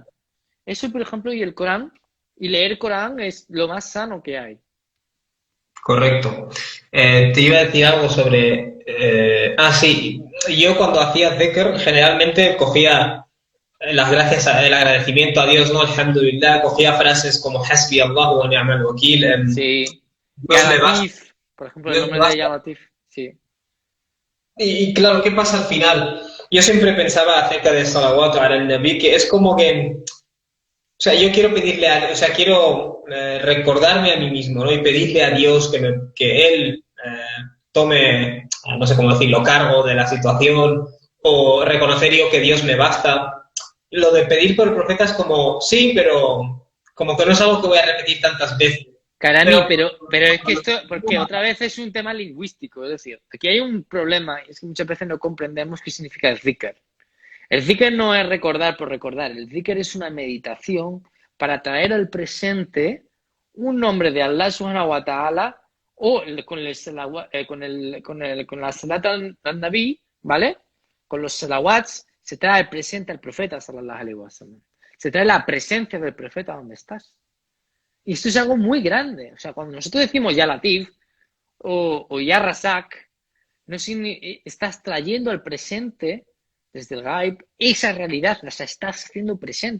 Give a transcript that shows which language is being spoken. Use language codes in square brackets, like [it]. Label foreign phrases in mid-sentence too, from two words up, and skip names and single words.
[es] Eso, por ejemplo, y el Corán. Y leer Corán es lo más sano que hay. Correcto. Te iba a decir algo sobre... sí, yo cuando hacía dhikr generalmente cogía las gracias, el agradecimiento a Dios, ¿no? Alhamdulillah, cogía frases como [ar] حسبي الله ونعم الوكيل, [es] Sí. Ya Dios me basta, Latif, por ejemplo, el Dios me nombre de Ya basta. Latif. Sí, Y claro, ¿qué pasa al final? Yo siempre pensaba acerca de [ar] صلوات على النبي [es] que es como que, o sea, yo quiero pedirle o sea, quiero recordarme a mí mismo, ¿no? Y pedirle a Dios que Él tome, no sé cómo decirlo, cargo de la situación, o reconocer yo que Dios me basta. Lo de pedir por el profeta es como, sí, pero como que no es algo que voy a repetir tantas veces. Karami, Pero pero es que esto, porque otra vez es un tema lingüístico, es decir, aquí hay un problema, es que muchas veces no comprendemos qué significa el zikr. El zikr no es recordar por recordar, el zikr es una meditación para traer al presente un nombre de Allah [ar] سبحانه وتعالى [es] o con la [ar] صلاة النبي, [es] ¿vale? Con los salawats se trae al presente al profeta [ar] صلى الله عليه وسلم. [es] Se trae la presencia del profeta donde estás. Y esto es algo muy grande. O sea, cuando nosotros decimos [ar] يا لطيف, [es] o [ar] يا رزاق, [es] no estás trayendo al presente desde el Gaib esa realidad, la estás haciendo presente.